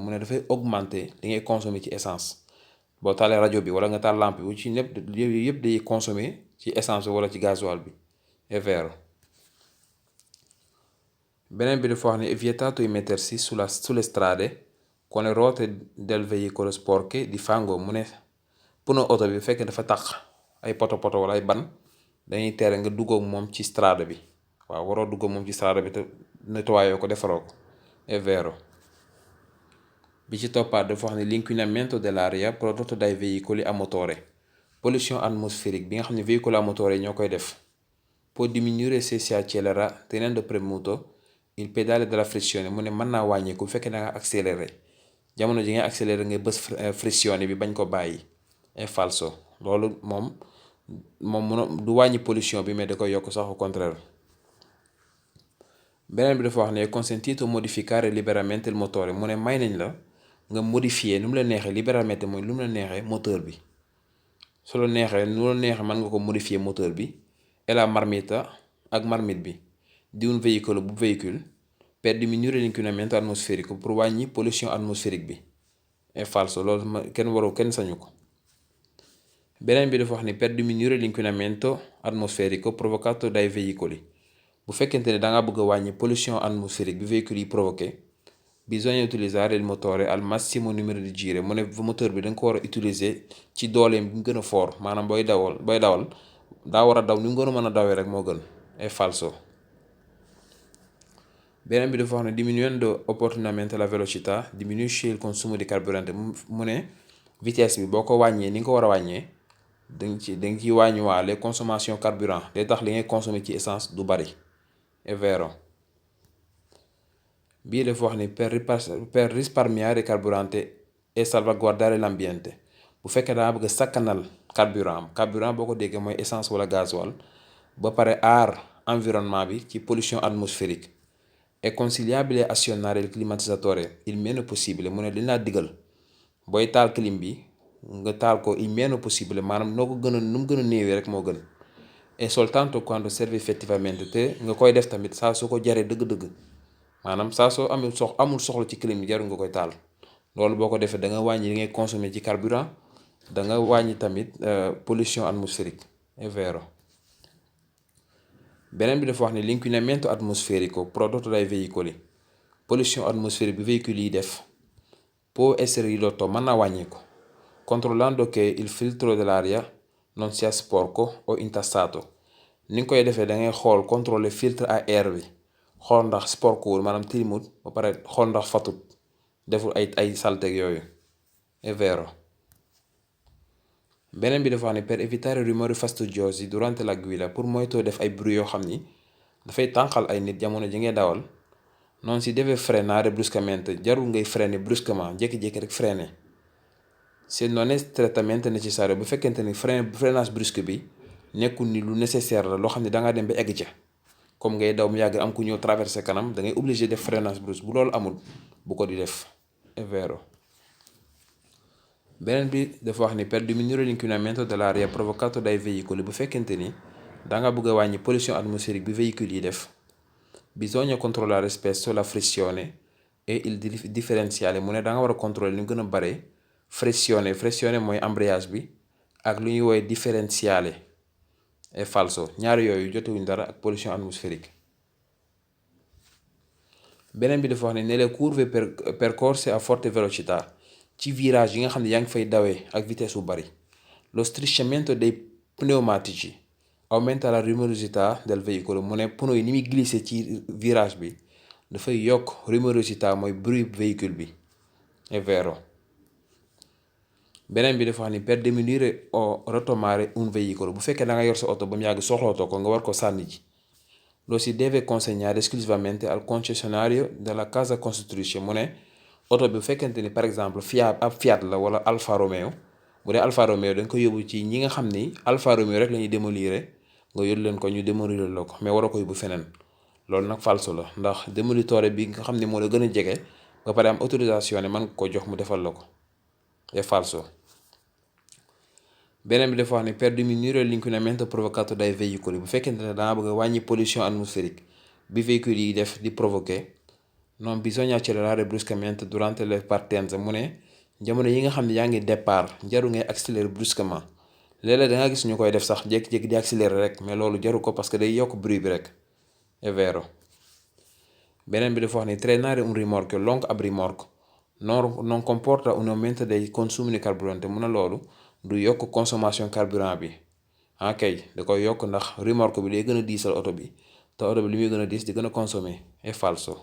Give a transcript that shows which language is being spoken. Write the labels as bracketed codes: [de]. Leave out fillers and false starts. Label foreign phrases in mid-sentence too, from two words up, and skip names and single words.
[wo] mu ne dafay augmenter li ngay consommer ci essence. boo taalee rajo bi wala nga taal lampe bi ci yëpp day consommer ci essence wala ci gasoil bi. [it] È vero. [wo] beneen bi dafa wax ne [it] è vietato immettersi sulle strade con le ruote del veicolo sporche di fango. [wo] mu ne pneu oto bi bu fekkee dafa tax ay poto wala ay ban, dañuy tere nga dugg ak moom ci strada bi. waaw, waroo dugg ak moom ci strada bi te nettoyé ko, defaroo ko. [it] È vero. [wo] bi ci toppaat dafa wax ne [it] l'inquinamento dell'aria prodotto dai veicoli a motore, [fr] pollution atmosphérique [wo] bi nga xam ne véhicule [it] a motore [wo] yi ñoo koy def, [it] può diminuire se si accelera tenendo premuto il pedale della frizione. [wo] mu ne mën naa wàññeeku bu fekkee da nga accéléré, jamono ji ngay accéléré nga bës frizione bi bañ ko bàyyi. [it] È falso. [wo] loolu moom du wàññi pollution bi mais da koy yokk sax, [fr] au contraire. [wo] beneen bi dafa wax ne [it] è consentito modificare liberamente il motore. [wo] mu ne may nañ la nga modifier nu mu la neexee, liberamente mooy lu mu la neexee moteur bi. su la neexee nu la neexee mën nga ko modifier moteur bi [fr] et la marmita [wo] ak marmite bi di [fr] un véhicule [wo] bu véhicule [it] per diminuire l'inquinamento atmosférico, [wo] pour wàññi [fr] pollution atmosphérique [wo] bi. [it] È falso. [wo] loolu kenn sañu ko. beneen bi dafa wax ni [it] per diminuire l'inquinamento atmosférico provocato dai veicoli, [wo] bu fekkente ne danga bëgg a wàññi [fr] pollution atmosphérique [wo] bi véhicule yi provoqué, [it] bisogna utilizzare il motore al massimo numero di giri. [wo] mu ne moteur bi da nga ko war a utiliser ci dooleem bi mu gën a fort, maanaam booy dawal daa war a daw ni mu gën a mën a dawee rek moo gën. [it] È falso. [wo] beneen bi dafa wax ne [it] diminuendo opportunamente la velocità diminuisce il consumo di carburante. [wo] mu ne vitesse bi boo ko wàññee ni nga ko war a wàññee, danga ci wàññiwaale [fr] consommation carburant, [wo] day tax li ngay consommer ci essence du bari. [it] È vero. [wo] bii dafa wax ni [it] per risparmiare carburante e salvaguardare l'ambiente, [wo] bu fekkee daa bëgg a sakkanal carburant boo ko déggee mooy essence wala gasoil ba pare aar environnement bi ci [fr] pollution atmosphérique. [it] È consigliabile azionare il climatizzatore il meno possibile [wo] mu ne dañ laa digal booy taal clim bi nga taal ko [it] il meno possibile [wo] maanaam noo ko gën a nu mu gën a néewee rek moo gën. [it] E soltanto quando serve effettivamente [wo] te nga koy def tamit saa soo ko jaree dëgg-dëgg maanaam saa soo amul soxla ci clim bi jarul nga koy taal. loolu boo ko defee da nga wàññi li ngay consommer ci carburant da nga wàññi tamit [fr] pollution atmosphérique [it] è vero. [wo] beneen bi dafa wax ne [it] l'inquinamento atmosferico prodotto dai veicoli [fr] pollution atmosphérique [wo] bi véhicule yi def [it] può essere ridotto [wo] mën naa wàññeeku [it] controllando che il filtro dell'aria non sia sporco o intassato. [wo] ni nga koy defee da ngay xool [fr] contrôler filtre à air [wo] bi xool ndax sporkowul maanaam tilimut ba pare xool ndax fatut deful ay salteg yooyu [it] è vero. [wo] beneen bi dafa wax ne [it] per evitare rumori fastidiosi durante la guida [wo] pour moytoo def ay bruit yoo xam ni dafay tànqal ay nit jamono ji ngay dawal [it] non si deve frenare bruscamente [wo] jarul ngay [fr] freiner brusquement [wo] jékki-jékki rek freiner [it] se non è strettamente necessario [wo] bu fekkente ni [fr] freinage brusque [wo] bi nekkul ni lu nécessaire la loo xam ne da nga dem ba egg ca comme ngay daw mu yàgg am ku ñëw traversé kanam da ngay obligé def [fr] freinage brusque [wo] bu loolu amul bu ko di def [it] è vero. [wo] beneen bi dafa wax ni [it] per diminuire l'inquinamento dell'aria provocato dai veicoli [wo] bu fekkente ni da nga bëgg a wàññi [fr] pollution atmosphérique [wo] bi véhicule yi def [it] bisogna controllare spesso la flessione e il differenziale [wo] mu ne da nga war a contrôler li mu gën a bare flessione mooy embrayage bi ak lu ñuy woowee differenziale [it] è falso [wo] ñaari yooyu jotewuñ dara ak [fr] pollution atmosphérique. [wo] beneen bi dafa wax ne [it] nelle curve percorse a forte velocità [wo] ci virage yi nga xam ne yaa ngi fay dawee ak vitesse bu bari [it] lo strisciamento dei pneumatici aumenta la rumorosità del veicolo [wo] mu ne pneu yi ni muy glisser ci virage bi dafay yokk rumorosità mooy [fr] bruit véhicule [wo] bi [it] è vero. [wo] beneen bi dafa wax ni [it] per diminuire o rotomare un veicolo [wo] bu fekkee da nga yor sa oto ba mu yàgg soxlootoo ko nga war ko sànni ji [it] lo si deve consegnare esclusivamente al concessionario della casa costruttrice [wo] mu ne oto bi bu fekkente ni [fr] par exemple [wo] Fiat la wala Alfa Romeo bu dee Alfa Romeo dañ ko yóbbu ci ñi nga xam ni Alfa Romeo rek la ñuy démolir nga yóbbu leen ko ñu démolir la ko mais waroo ko yóbbu feneen loolu nag falso la ndax démolitore bi nga xam ne moo la gën a jege ba pare am autorisation ne mën nga ko jox mu defal la ko [it] è falso. [wo] beneen bi dafa wax ne [it] per diminuire l'inquinamento provocato dai veicoli [wo] bu fekkente ne danga bëgg a wàññi [fr] pollution atmosphérique [wo] bi véhicule yi def di provoquer [it] non bisogna accelerare bruscamente durante le partenze [wo] mu ne jamono yi nga xam ne yaa ngi départ jaru ngay [fr] accélérer brusquement [wo] léeg-léeg da nga gis ñu koy def sax jékki-jékki di accélérer rek mais loolu jaru ko [fr] parce que [wo] day yokk bruit bi rek [it] è vero. [wo] beneen bi dafa wax ne [it] trainare un rimorchio lungo [wo] ab rimorque [it] non comporta un aumento dei consumi di carburante [wo] mu ne loolu du yokk [fr] consommation carburant [wo] bi kay da koy yokk ndax remorque bi day gën a diisal oto bi te oto bi li muy gën a diis di gën a consommer [it] è falso.